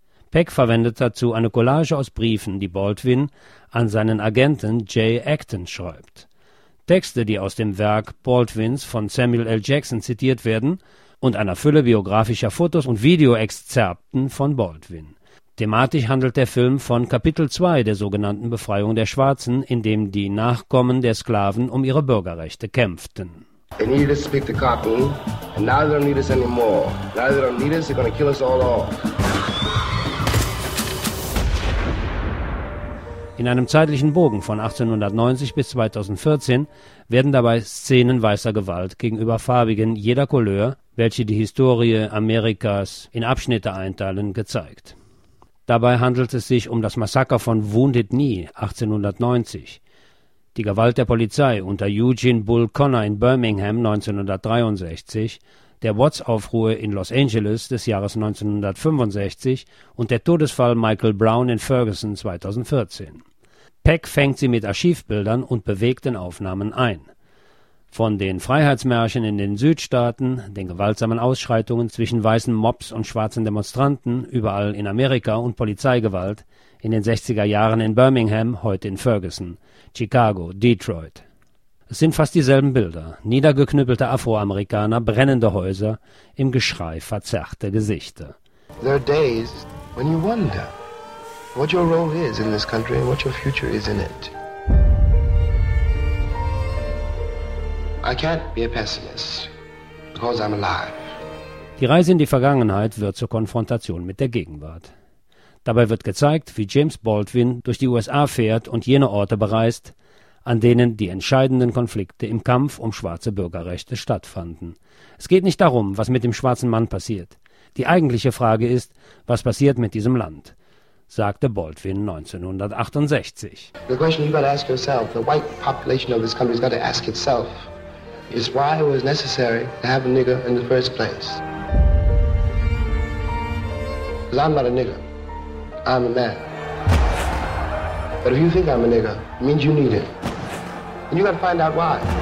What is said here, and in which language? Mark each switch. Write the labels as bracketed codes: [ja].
[de] Peck verwendet dazu eine Collage aus Briefen, die Baldwin an seinen Agenten Jay Acton schreibt. Texte, die aus dem Werk Baldwins von Samuel L. Jackson zitiert werden, und einer Fülle biografischer Fotos und Videoexzerpten von Baldwin. Thematisch handelt der Film von Kapitel 2 der sogenannten Befreiung der Schwarzen, in dem die Nachkommen der Sklaven um ihre Bürgerrechte kämpften. [en] They needed us to speak to Cotton, and now they don't need us anymore. Now they don't need us, they're gonna kill us all off. [de] In einem zeitlichen Bogen von 1890 bis 2014 werden dabei Szenen weißer Gewalt gegenüber Farbigen jeder Couleur, welche die Historie Amerikas in Abschnitte einteilen, gezeigt. Dabei handelt es sich um das Massaker von Wounded Knee 1890, die Gewalt der Polizei unter Eugene Bull Connor in Birmingham 1963, der Watts-Aufruhr in Los Angeles des Jahres 1965 und der Todesfall Michael Brown in Ferguson 2014. Peck fängt sie mit Archivbildern und bewegten Aufnahmen ein. Von den Freiheitsmärschen in den Südstaaten, den gewaltsamen Ausschreitungen zwischen weißen Mobs und schwarzen Demonstranten überall in Amerika und Polizeigewalt in den 60er Jahren in Birmingham, heute in Ferguson, Chicago, Detroit. Es sind fast dieselben Bilder, niedergeknüppelte Afroamerikaner, brennende Häuser, im Geschrei verzerrte Gesichter. [en] There are days when you wonder what your role is in this country and what your future is in it. I can't be a pessimist, because I'm alive. [de] Die Reise in die Vergangenheit wird zur Konfrontation mit der Gegenwart. Dabei wird gezeigt, wie James Baldwin durch die USA fährt und jene Orte bereist, an denen die entscheidenden Konflikte im Kampf um schwarze Bürgerrechte stattfanden. Es geht nicht darum, was mit dem schwarzen Mann passiert. Die eigentliche Frage ist, was passiert mit diesem Land, sagte Baldwin 1968. [en] The question you got to ask yourself, the white population of this country has got to ask itself, is why it was necessary to have a nigger in the first place. Because I'm not a nigger, I'm a man. But if you think I'm a nigger, it means you need it. And you got to find out why.